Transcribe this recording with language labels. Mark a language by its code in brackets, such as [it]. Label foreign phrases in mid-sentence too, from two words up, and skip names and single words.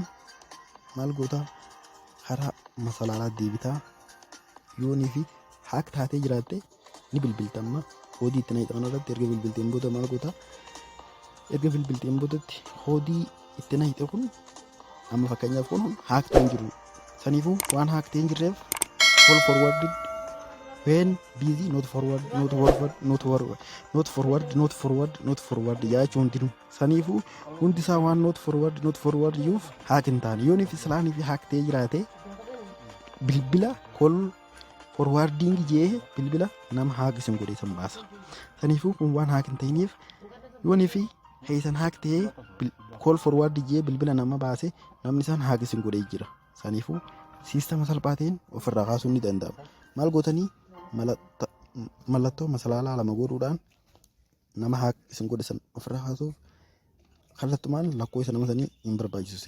[om] maal goota karaa masalaalaa deebitaa yoonii fi haak taatee jiraatte ni bilbiltamma koodii itti naqxan irratti erga bilbilteen booda maal goota erga bilbilteen boodatti koodii itti naqxe kun amma fakkeenyaaf kun haak ta'e jiru saniifuu waan haak ta'e jirreef [en] all forwarded when busy not [om] forward jechuu hundinuu saniifuu hundi isaa waan [en] not forward [om] yuuf haak hin taane yoonii fi islaanii fi haak ta'e jiraate bilbila [en] call forwarding [om] jee bilbila nama haak isin godhe san baasa. Saniifuu kun waan haak hin ta'iniif yoonii fi heesan haak ta'e [en] call forward [om] jee bilbila nama baase namni isaan haak isin godhe jira. Saniifuu siistama salphaatiin ofirraa kaasuun ni danda'ama. Maal gootanii mallattoo masalaalaa lama godhuudhaan nama haak isin godhe san ofirraa kaasuuf kallattumaan lakkoo isa nama sanii hin barbaachisu.